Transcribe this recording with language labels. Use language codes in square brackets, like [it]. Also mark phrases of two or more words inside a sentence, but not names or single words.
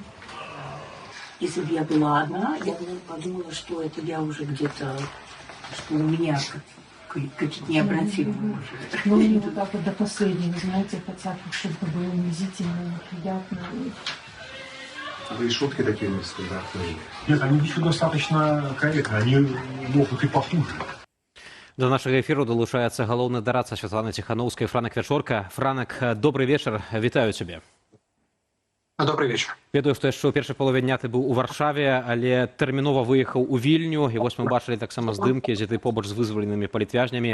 [ru] Если бы я была одна, я бы подумала, что это я уже где-то, что у меня какие-то необратимые уже. Ну, не вот так вот до последнего, знаете, хотя чтобы это было унизительно, неприятно. Да и шутки такие нестандартные. Нет, они еще достаточно корректны, они могут и похуже. [be] До нашага эфіру далучаецца галоўны дарадца Святланы Ціханаўскай Франак Вячорка. Франак, добрый вечар, вітаю цябе. [ru] Добрый вечер. [be] Ведаю, што яшчэ ў першай палове дня ты быў у Варшаве, але тэрмінова выехаў у Вільню, і вось мы бачылі таксама здымкі, дзе ты побач з вызваленымі палітвязнямі.